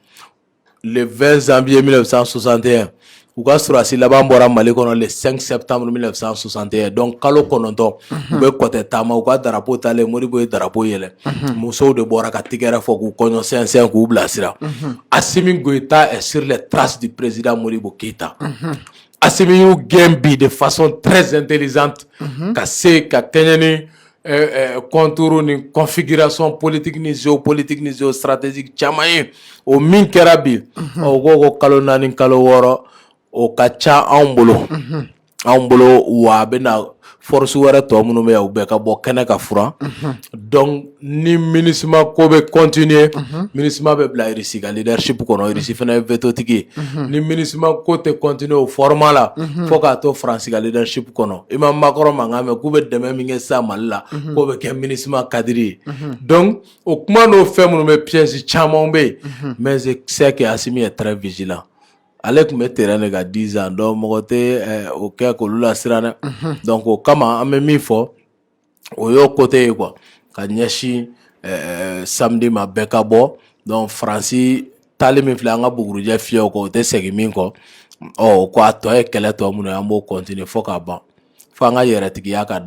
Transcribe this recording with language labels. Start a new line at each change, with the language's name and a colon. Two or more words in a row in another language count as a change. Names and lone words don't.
French: le 20 janvier 1961
Bambara: u ka surasi laban bɔra Mali kɔnɔ
French: le 5 septembre 1961
Bambara: donc kalo 9 u bɛ kɔtɛ taama u ka drapeau talen Modibo ye drapeau yɛlɛ musow de bɔra ka tigɛrɛ fɔ k'u kɔɲɔ sɛnsɛn k'u bilasira
French: Assimi Goïta est sur les traces du président Modibo Keyita
Bambara: Assimi y'u gɛn bi
French: de façon très intelligente
Bambara: ka se ka kɛɲɛ ni contour ni
French: configuration politique
Bambara: ni géopolitique ni géostratégique caman ye o min kɛra bi o ko ko kalo 4 kalo 6 o ka ca anw bolo wa a bɛna force wɛrɛ tɔ minnu bɛ yan u bɛɛ ka bɔ kɛnɛ ka furan donc ni MINUSMA ko bɛ continuer MINUSMA bɛ bila RISI ka leadership kɔnɔ RISI fana ye veto tigi ye ni MINUSMA ko tɛ continuer o format la fo k'a to France ka leadership kɔnɔ i ma Macron mankan mɛn k'u bɛ dɛmɛ min kɛ sisan Mali la k'o bɛ kɛ MINUSMA cadre ye donc o kuma n'o fɛn minnu bɛ piège caman bɛ yen
French: mais je sais que Assimi est très vigilant
Bambara: ale tun bɛ terrain de ka 10 ans donc mɔgɔ tɛ o kɛ k'olu lasiran dɛ donc o kama an bɛ min fɔ o y'o côté ye quoi ka ɲɛsin samedi ma bɛɛ ka bɔ donc Faransi taali min filɛ an ka bugurijɛ fiyɛ o kɔ o tɛ segin min kɔ ko a tɔ ye kɛlɛ tɔ minnu ye an b'o continuer fo k'a ban fo an ka yɛrɛtigiya ka